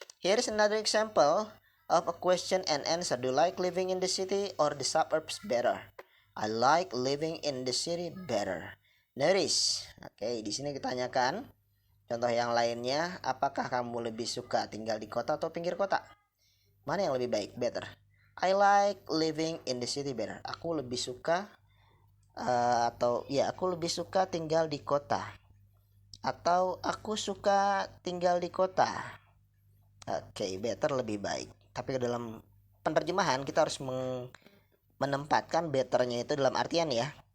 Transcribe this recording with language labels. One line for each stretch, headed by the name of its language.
English: Here is another example of a question and answer. Do you like living in the city or the suburbs better? I like living in the city better. Notice.
Indonesian: Oke, di sini ditanyakan contoh yang lainnya, apakah kamu lebih suka tinggal di kota atau pinggir kota? Mana yang lebih baik? Better.
English: I like living in the city better.
Indonesian: Aku lebih suka aku lebih suka tinggal di kota. Atau aku suka tinggal di kota. Oke, better lebih baik. Tapi dalam penerjemahan kita harus menempatkan betternya itu dalam artian ya.